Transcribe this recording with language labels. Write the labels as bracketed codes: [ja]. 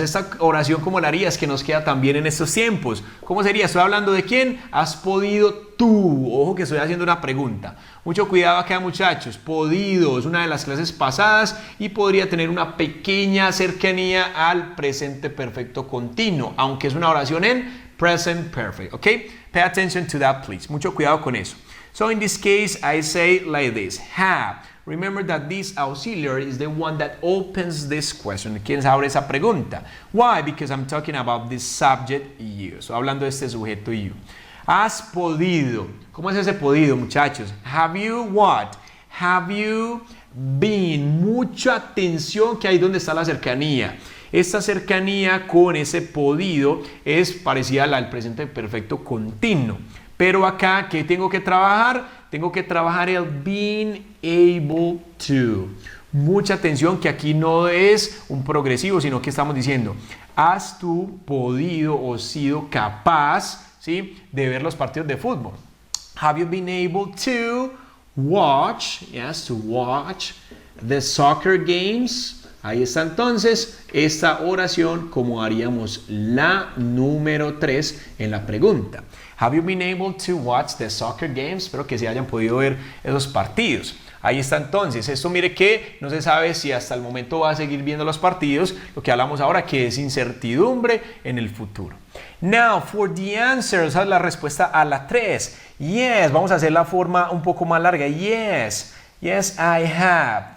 [es] Esta oración, ¿cómo la harías? Que nos queda también en estos tiempos. ¿Cómo sería? ¿Estoy hablando de quién? ¿Has podido tú? Ojo que estoy haciendo una pregunta. Mucho cuidado acá, muchachos. Podido es una de las clases pasadas y podría tener una pequeña cercanía al presente perfecto continuo, aunque es una oración en present perfect. ¿Ok? [en] Pay attention to that, please. Mucho cuidado con eso. So in this case, I say like this. Have. Remember that this auxiliary is the one that opens this question. [es] ¿Quién abre esa pregunta? [en] Why? Because I'm talking about this subject you. [es] So, hablando de este sujeto you. Has podido. [en] ¿Cómo es ese podido, muchachos? [es] Have you what? Have you been? Mucha atención que ahí donde está la cercanía. Esta cercanía con ese podido es parecida a la del presente perfecto continuo. Pero acá, ¿qué tengo que trabajar? Tengo que trabajar el being able to. Mucha atención que aquí no es un progresivo, sino que estamos diciendo, ¿has tú podido o sido capaz, ¿sí?, de ver los partidos de fútbol? [en] Have you been able to watch, yes, to watch the soccer games? [es] Ahí está entonces esta oración como haríamos la número 3 en la pregunta. [en] Have you been able to watch the soccer games? [es] Espero que se hayan podido ver esos partidos. Ahí está entonces. Esto mire que no se sabe si hasta el momento va a seguir viendo los partidos. Lo que hablamos ahora que es incertidumbre en el futuro. Now, for the answer, esa es la respuesta a la 3. [en] Yes, vamos a hacer la forma un poco más larga. Yes, yes I have.